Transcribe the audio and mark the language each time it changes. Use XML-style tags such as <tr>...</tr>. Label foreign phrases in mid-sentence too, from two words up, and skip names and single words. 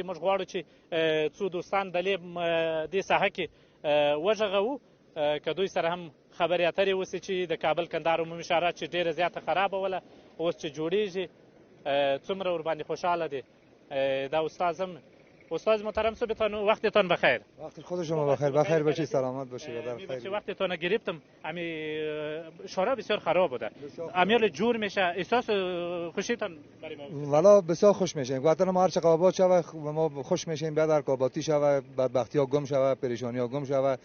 <ps>موږ غواړو چې څو دوستان د دې ساحه کې وغږوو که دوی سره هم خبرې اترې وسي چې د کابل کندهار عمومي شاهراه چې ډېره زیاته خرابه وله اوس چې جوړیږي څومره ورباندې خوشحاله دی.</ps> <fa>دا استاد هم استاد محترم صبحتان وقتتان بخیر. وقت خود شما بخیر. بخیر باشید، سلامت باشید و در خیر. وقتتان گرفتم. شارع بسیار خراب بوده. امیال جور میشه. احساس خوشیتان برای ما؟ والا بسیار خوش میشیم. وطن ما هر چقدر آباد شود ما خوش میشیم. بعد هر آبادی شود، بدبختی ها گم شود، پریشانی ها گم شود.</fa>